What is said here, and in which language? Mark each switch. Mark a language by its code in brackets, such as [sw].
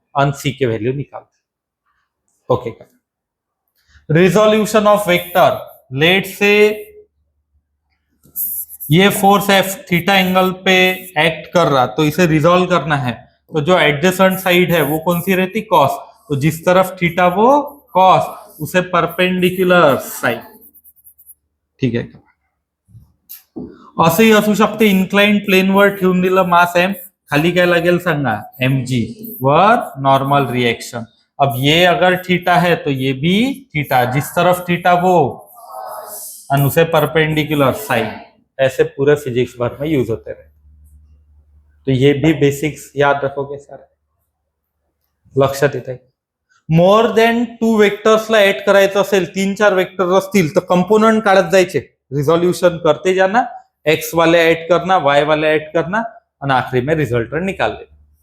[hi] अन c के value निकाल। Okay, resolution of vector, late से ये फोर्स एफ थीटा एंगल पे एक्ट कर रहा, तो इसे रिजोल्व करना है। तो जो एडजेसेंट साइड है वो कौन सी रहती? कॉस। तो जिस तरफ थीटा वो कॉस, उसे परपेंडिकुलर साइड। [mr] ठीक है, असंही असू शकते इन्क्लाइंड प्लेनवर ठेवून दिलं मास एम, खाली काय लागेल सांगा? [hi] mg were normal reaction. अब ये अगर थीटा है तो ये भी थीटा, जिस तरफ थीटा वो और उसे परपेंडिकुलर साइड। ऐसे पूरे फिजिक्स भर में यूज होते रहे। तो ये भी बेसिक्स याद रखोगे सारे, [mr] लक्षात येत आहे। मोर देन 2 वेक्टर्सला ऍड करायचं असेल, 3-4 वेक्टर असतील तर कंपोनेंट काढत जायचे, [hi] रिजोल्यूशन करते जाना, एक्स वाले ऐड करना, वाई वाले ऐड करना और आखिरी में रिजल्टेंट निकाल लेना।